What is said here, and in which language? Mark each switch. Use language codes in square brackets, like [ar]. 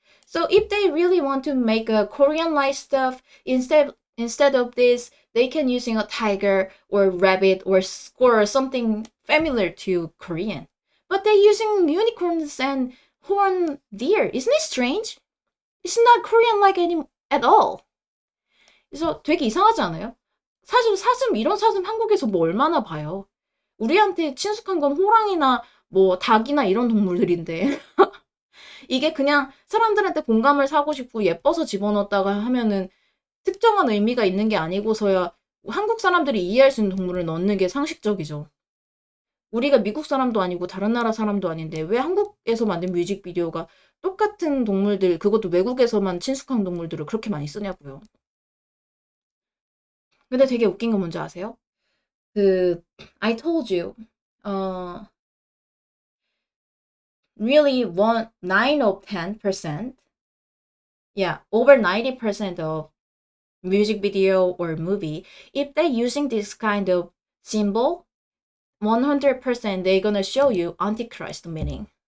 [en] So if they really want to make a Korean-like stuff, instead of this, they can using a tiger or rabbit or squirrel or something familiar to Korean. But they're using unicorns and horned deer. Isn't it strange? It's not Korean-like at all. [ko] 그래서 되게 이상하지 않아요? 사실 이런 사슴 한국에서 뭐 얼마나 봐요. 우리한테 친숙한 건 호랑이나 뭐 닭이나 이런 동물들인데 이게 그냥 사람들한테 공감을 사고 싶고 예뻐서 집어넣었다가 하면은 특정한 의미가 있는 게 아니고서야 한국 사람들이 이해할 수 있는 동물을 넣는 게 상식적이죠. 우리가 미국 사람도 아니고 다른 나라 사람도 아닌데 왜 한국에서 만든 뮤직비디오가 똑같은 동물들, 그것도 외국에서만 친숙한 동물들을 그렇게 많이 쓰냐고요. 근데 되게 웃긴 건 뭔지 아세요? [en] I told you, really 9 of 10%, yeah, over 90% of music video or movie, if they're using this kind of symbol, 100% they're gonna show you Antichrist meaning.